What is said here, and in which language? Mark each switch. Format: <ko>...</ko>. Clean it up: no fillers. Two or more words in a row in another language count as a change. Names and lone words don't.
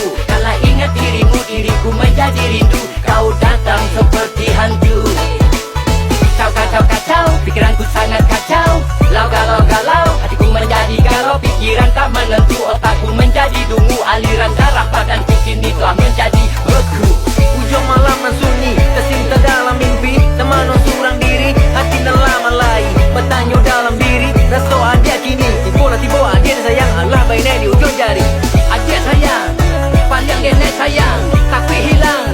<id>Kala ingat dirimu, diriku menjadi rindu. Kau datang seperti hantu. Kacau, kacau, kacau, pikiranku sangat kacau. Galau, galau, hatiku menjadi galau. Pikiran tak menentu, otakku menjadi dungu. Aliran darah badanku kini telah menjadi beku.</id> <min>Ujung malam nan sunyi, tersinta dalam mimpi, temano surang diri, hati nan lama lai, bertanya dalam diri, raso ada kini, tiba-tiba ada sayang, Allah bainai di ujung jari.</min> <id>Adik sayang, panjang genek sayang, tapi hilang.</id>